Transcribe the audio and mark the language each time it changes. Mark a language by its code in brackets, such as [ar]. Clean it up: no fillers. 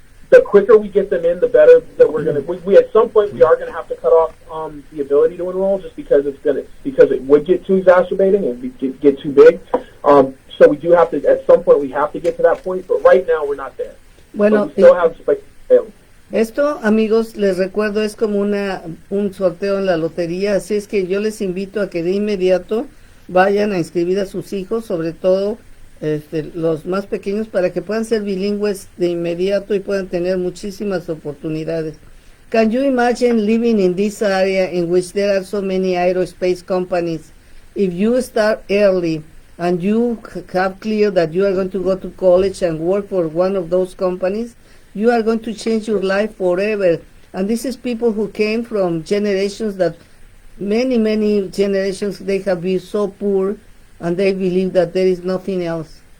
[en] The quicker we get them in, the better that we're going to. We at some point we are going to have to cut off the ability to enroll just because it would get too exacerbating and get too big. So we do have to, at some point we have to get to that point, but right now we're not there. [es] Bueno, [en] but we still have space available. [es] Esto, amigos, les recuerdo, es como un sorteo en la lotería, así es que yo les invito a que de inmediato vayan a inscribir a sus hijos, sobre todo los más pequeños, para que puedan ser bilingües de inmediato y puedan tener muchísimas oportunidades. [en] Can you imagine living in this area in which there are so many aerospace companies? If you start early and you have clear that you are going to go to college and work for one of those companies, you are going to change your life forever. And this is people who came from generations that many generations, they have been so poor and they believe that there is nothing else.